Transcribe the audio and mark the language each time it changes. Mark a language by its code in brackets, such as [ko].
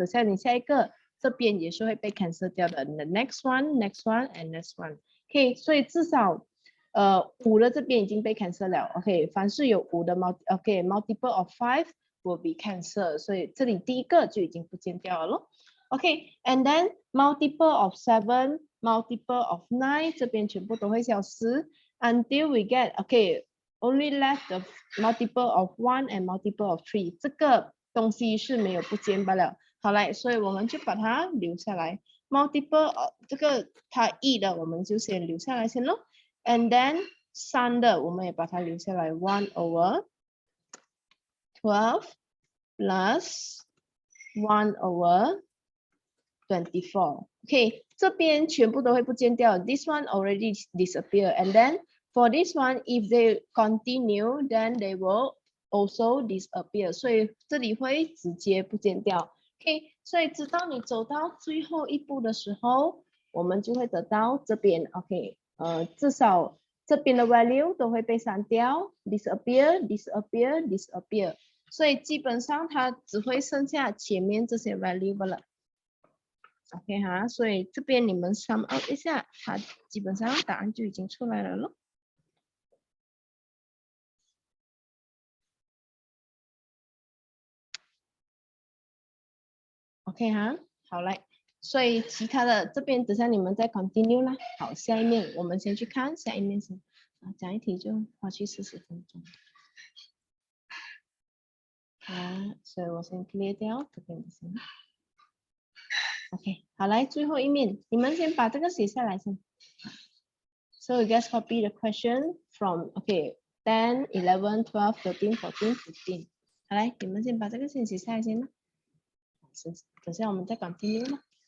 [zh] 等下你下一个这边也是会被 cancel 掉的。 [en] The next one, next one, and next one。 [zh] OK， 所以至少5的这边已经被 cancel 了。 OK， 凡是有5的 [en] multiple of 5 will be cancelled， [zh] 所以这里第一个就已经不见掉了咯。 [en] OK，and then multiple of 7。 multiple of 9 [zh] 这边全部都会消失 [en] until we get only left the multiple of 1 and multiple of 3， [zh] 这个东西是没有不见罢了。好来，所以我们就把它留下来。multiple of 这个它1的我们就先留下来先咯。 [en] and then [zh] 3的我们也把它留下来 1/12 plus 1/24。 OK， 这边全部都会不见掉。 [en] This one already disappear, and then for this one, if they continue, then they will also disappear. [zh] 所以这里会直接不见掉。OK， 所以直到你走到最后一步的时候，我们就会得到这边 OK， 至少这边的 value 都会被删掉 ， [en] disappear, disappear, disappear。 [zh] 所以基本上它只会剩下前面这些 value 罢了。 OK 哈，所以这边你们 sum out 一下，它基本上答案就已经出来了咯。 OK 哈，好来，所以其他的这边等下你们再 continue 啦。好，下一面我们先去看下一面先，讲一题就花去40分钟。好，所以我先 clear 掉这边的先。OK， 好来，最后一面，你们先把这个写下来先。 [en] So you guys copy the question from 10, 11, 12, 13, 14, 15。 [zh] 好来，你们先把这个先写下来先啦。等下我们再 continue 啦。